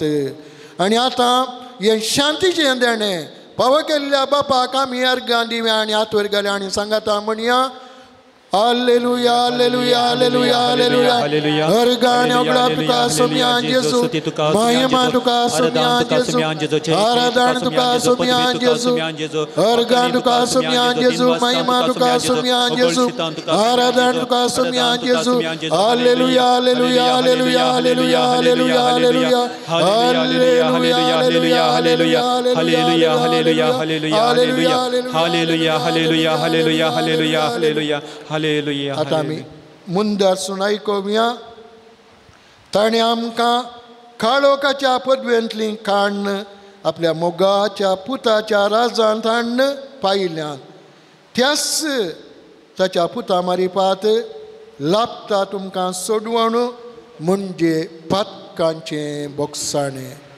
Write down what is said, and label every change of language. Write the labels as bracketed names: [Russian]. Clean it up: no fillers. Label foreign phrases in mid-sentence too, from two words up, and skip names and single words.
[Konkani] आनी आतां हें शांतीचें देणें फावो केल्ल्या बापाक आमी अर्गां दिव्या आनी हातवर घाल्या आनी सांगाता म्हणया हालेलुया हालेलुया हालेलुया हालेलुया. अर्गान ओगळा तुका सोम्यान जेजू, महिमा तुका सोम्यान जेजू, आराधना तुका सोम्यान जेजू, अर्गान तुका सोम्यान जेजू, महिमा तुका सोम्यान जेजू, आराधना तुका सोम्यान जेजू. हालेलुया हालेलुया हालेलुया हालेलुया हालेलुया हालेलुया हालेलुया हालेलुया हालेलुया हालेलुया हालेलुया हालेलुया हालेलुया हालेलुया हालेलुया हालेलुया हालेलुया. आता आमी मुंदारसून आयकोवया. ताणें आमकां काळोखाच्या पदवेंतली काडून आपल्या मोगाच्या पुताच्या राजांत हाडून पायल्यान त्याच ताच्या पुता मारिपात लाभता तुमकां सोडवण म्हणजे पातकांचें बोगसाणें.